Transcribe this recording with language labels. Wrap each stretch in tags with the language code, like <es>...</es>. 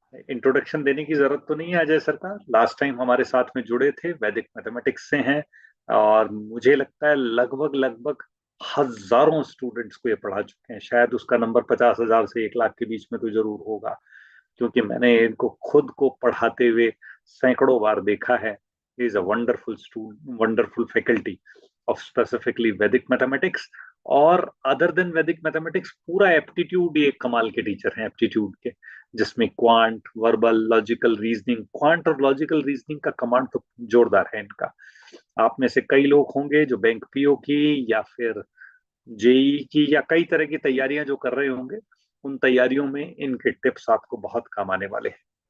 <hi>Introduction देने की जरूरत तो नहीं है अजय सर का। लास्ट टाइम हमारे साथ में जुड़े थे, वैदिक मैथमेटिक्स से हैं, और मुझे लगता है लगभग लगभग हजारों स्टूडेंट्स को ये पढ़ा चुके हैं। शायद उसका नंबर 50,000 से 1 लाख के बीच में तो जरूर होगा, क्योंकि मैंने इनको खुद को पढ़ाते हुए सैकड़ों बार देखा है।</hi> <en>he is a wonderful student, wonderful faculty of specifically Vedic mathematics.</en> <hi>और</hi> <en>other than</en> <hi>वैदिक मैथमेटिक्स पूरा एप्टीट्यूड ये कमाल के टीचर हैं एप्टीट्यूड के, जिसमें quant, verbal, logical reasoning, quant और लॉजिकल रीजनिंग का कमांड तो जोरदार है इनका। आप में से कई लोग होंगे जो बैंक पीओ की या फिर जेई की या कई तरह की तैयारियां जो कर रहे होंगे, उन तैयारियों में इनके टिप्स आपको बहुत काम आने वाले हैं।</hi>